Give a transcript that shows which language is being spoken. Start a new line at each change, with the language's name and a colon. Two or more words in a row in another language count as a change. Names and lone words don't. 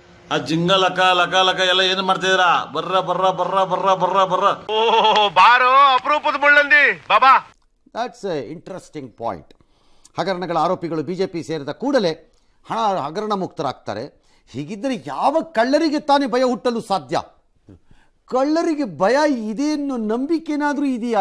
Kannada: ಆ ಜಿಂಗ ಲಕ ಲಕ ಲಕ ಎಲ್ಲ ಏನು ಮಾಡ್ತಿದ್ದೀರಾ? ಬರ್ರ ಬರ್ರ ಬರ್ರ ಬರ್ರ ಬರ್ರ ಬರ್ರ. ಓ ಬಾರೋ ಅಪರೂಪದ ಮುಳ್ಳಂದಿ ಬಾಬಾ.
English: That's an interesting point.
Kannada: ಹಗರಣಗಳ ಆರೋಪಿಗಳು ಬಿಜೆಪಿ ಸೇರಿದ ಕೂಡಲೇ ಹಣ ಹಗರಣ ಮುಕ್ತರಾಗ್ತಾರೆ. ಹೀಗಿದ್ದರೆ ಯಾವ ಕಳ್ಳರಿಗೆ ತಾನೇ ಭಯ ಹುಟ್ಟಲು ಸಾಧ್ಯ? ಕಳ್ಳರಿಗೆ ಭಯ ಇದೆ ಅನ್ನೋ ನಂಬಿಕೆನಾದ್ರೂ ಇದೆಯಾ?